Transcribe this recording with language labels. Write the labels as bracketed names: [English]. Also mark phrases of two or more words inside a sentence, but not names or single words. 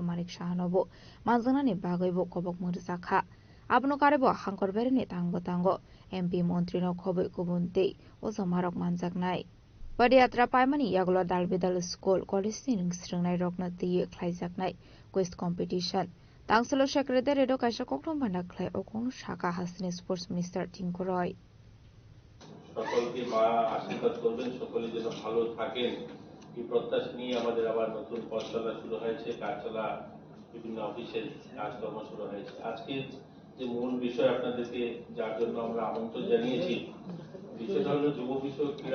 [Kok Borok] Manik Shahanobo manjanani bagaibo kobok murjaka abno karebo hangkor bereni tangbotango MP মন্ত্রী no khoboi kubunte osamarok manjaknai padiyatra paimani yaglo dalbidal school college ni rungsringnai rokna tiye khlaijaknai [English] quest competition [Kok Borok] tangsalo secretary do kaisa kokthom banda khlai okonu shaka hasini [English] sports minister [Kok Borok] Tinku Roy [Bangla] সকলকে মা আশীর্বাদ করবেন সকলে যেন ভালো থাকেন এই প্রত্যাশা নিয়ে আমাদের আবার নতুন পথ চলা শুরু হয়েছে কাজচলা বিভিন্ন অফিসের কাজকর্ম শুরু হয়েছে আজকে যে মূল বিষয় আপনাদেরকে যার জন্য আমরা আমন্ত্রণ জানিয়েছি বিষয়টা হলো যুব বিষয়ক ক্রীড়া